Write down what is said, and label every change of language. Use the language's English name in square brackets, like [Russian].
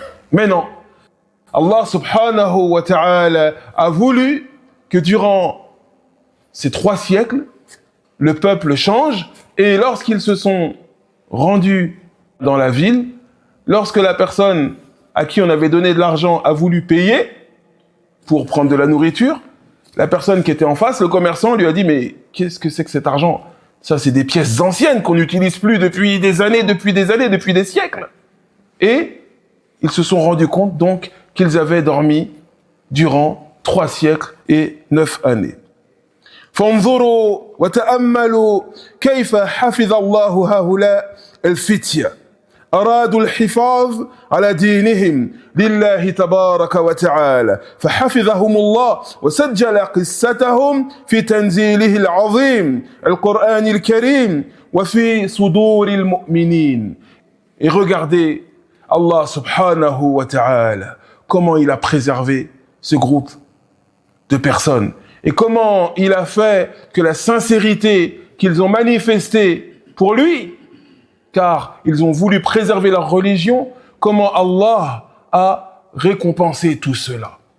[French] Mais non. Allah subhanahu wa ta'ala a voulu que durant ces 3 siècles, le peuple change, et lorsqu'ils se sont rendus dans la ville, lorsque la personne à qui on avait donné de l'argent a voulu payer pour prendre de la nourriture, la personne qui était en face, le commerçant, lui a dit « Mais qu'est-ce que c'est que cet argent ? Ça, c'est des pièces anciennes qu'on n'utilise plus depuis des années, depuis des siècles. » Et ils se sont rendus compte donc qu'ils avaient dormi durant 3 siècles et 9 années. [Arabic] فانظروا وتأملوا كيف حفظ الله هؤلاء الفتية أرادوا الحفاظ على دينهم لله تبارك وتعالى فحفظهم الله وسجل قصتهم في تنزيله العظيم القرآن الكريم وفي صدور المؤمنين. [French] Et regardez Allah subhanahu wa ta'ala, comment il a préservé ce groupe de personnes et comment il a fait que la sincérité qu'ils ont manifestée pour lui, car ils ont voulu préserver leur religion, comment Allah a récompensé tout cela.